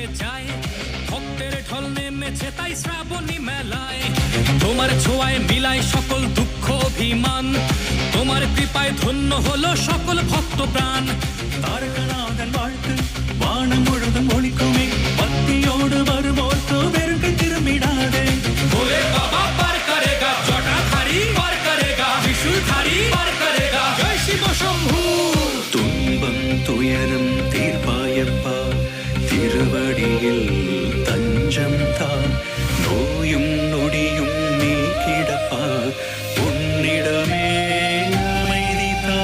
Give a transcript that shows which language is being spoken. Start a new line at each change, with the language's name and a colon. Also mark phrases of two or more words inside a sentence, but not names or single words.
Bangla: যায় ভক্তের ঢল নেমেছে তাই শ্রাবণী মেলায় তোমার ছোঁয়ায় মিলায় সকল দুঃখ অভিমান তোমার কৃপায় ধন্য হলো সকল ভক্ত প্রাণ
Tamil: தாரகநாதன் வாழ்த்து வானம் முழுதும் ஒளிக்குமே பக்தியோடு வருவோர்க்கு வெறுங்கை திரும்பிடாதே
Hindi: भोले बाबा पार करेगा जटाधारी पार करेगा त्रिशूलधारी पार करेगा जय शिव शंभू
Tamil: துன்பம் துயரம் தீர்ப்பாயப்பா திருவடியில் தஞ்சம் தான் நோயும் நொடியும் நீக்கிடப்பா உன்னிடமே அமைதி தா